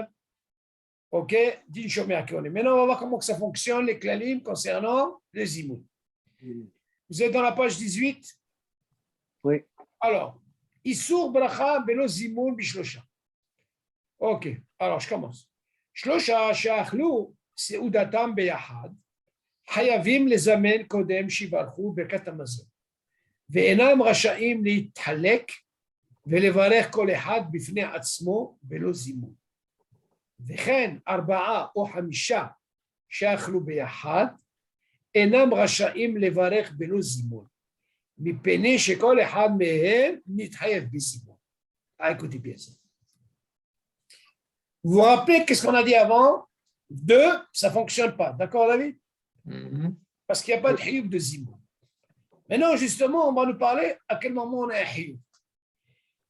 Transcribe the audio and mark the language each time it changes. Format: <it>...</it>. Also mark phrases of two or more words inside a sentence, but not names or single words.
<he>Ok, דין שומר הכהנים.</he> <fr>Maintenant, on va voir comment que ça fonctionne, les klalim, concernant les Zimoun. Vous êtes dans la page 18? Oui.</fr> <he>Alors, איסור ברכה בלא זימון בשלושה.</he> <fr>Ok, alors je commence.</fr> <he>שלושה שאכלו סעודתם ביחד, חייבים לזמן קודם שיברכו ברכת המזון, ואינם רשאים להתחלק ולברך כל אחד בפני עצמו בלא זימון. וכן 4 או 5 שאכלו ביחד, אינם רשאים לברך בלא זימון, מפני שכל אחד מהם מתחייב בזימון.</he> <fr>Écoutez bien ça. Vous vous rappelez qu'est-ce qu'on a dit avant? 2, ça ne fonctionne pas. D'accord, David? Parce qu'il n'y a pas de hiyub de zimoun. Maintenant, justement, on va nous parler à quel moment on a un hiyub.</fr>